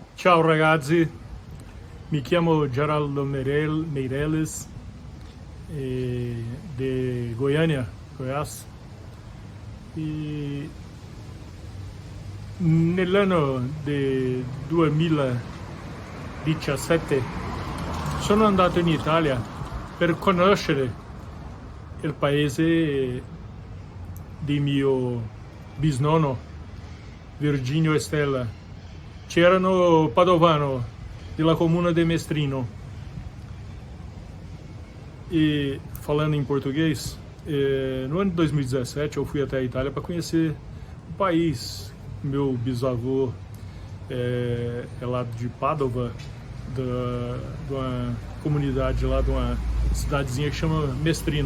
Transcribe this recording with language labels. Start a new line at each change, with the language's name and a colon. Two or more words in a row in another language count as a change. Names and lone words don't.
Italian: Ciao ragazzi, mi chiamo Geraldo Meireles di Goiânia, Goiás, e nell'anno del 2017 sono andato in Italia per conoscere il paese di mio bisnonno Virginio e Stella. C'erano padovano della comuna de Mestrino.
Portuguese: E falando em português, no ano de 2017 eu fui até a Itália para conhecer o país. Meu bisavô é lá de Padova, de uma comunidade lá, de uma cidadezinha que chama Mestrino.